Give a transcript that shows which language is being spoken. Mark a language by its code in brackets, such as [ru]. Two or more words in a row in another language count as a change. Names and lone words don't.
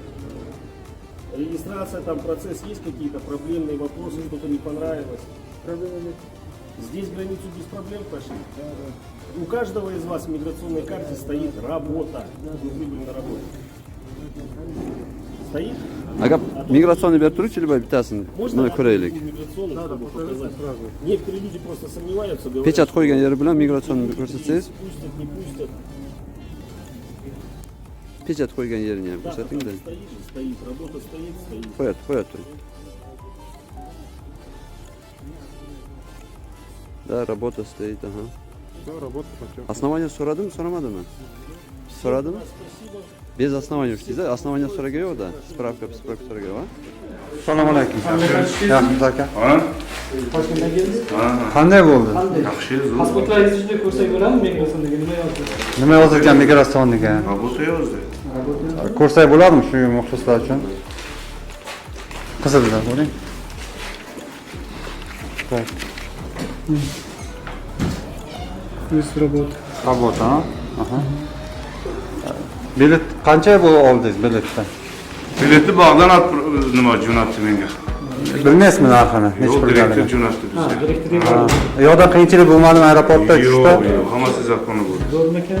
[ru] Регистрация, там процесс, есть какие-то проблемные вопросы, что-то не понравилось? Проблемы нет. Здесь границу без проблем прошли? Да. У каждого из вас в миграционной карте стоит работа. Вы были на работе. Стоит? Ага, миграционный [uz] берib turuvchi или bittasini? Buni ko'raylik. [ru] Некоторые люди просто сомневаются. [uz] Pechat qo'ygan yeri bilan migratsionni ko'rsatsangiz. [ru] Пустят, не пустят. [uz] Pechat qo'ygan yerini ham ko'rsating-da. [ru] Стоит, работа стоит. [uz] Qo'yat turing. [ru] Да, работа стоит, ага. Да, работа пойдет. [uz] Основания so'radimi, so'ramadimi? So'radimi? [ru] Без основания [uz] ishlaysiz, основания so'ragan yo'q-da. Spravka so'ragan, ha? Assalomu alaykum. Yaxshimisiz aka? Toshkentdan keldingiz? Qanday bo'ldi? Yaxshi, zo'r. Pasportlaringizni juda ko'rsak bo'ladimi migratsiondagi nima yozdi? Nima yozilgan migratsionniga? Работа yozdi. Ko'rsak bo'ladimi shu muxlislar uchun? Qizilda bo'ling. [ru] Есть работа. Работа, [uz] aha. Bilet qancha oldingiz biletda? Biletni bog'dan nima jo'natdi menga. Bilmaysizmi narxini? Necha Yo'q, pulga direktor olgan? jo'natdi bizga. Direktorga Yo'qda qiyinchilik bo'lmadimi aeroportda tushishda? Yo'q, hammasi zakoni bo'ldi. zo'rmi ekan?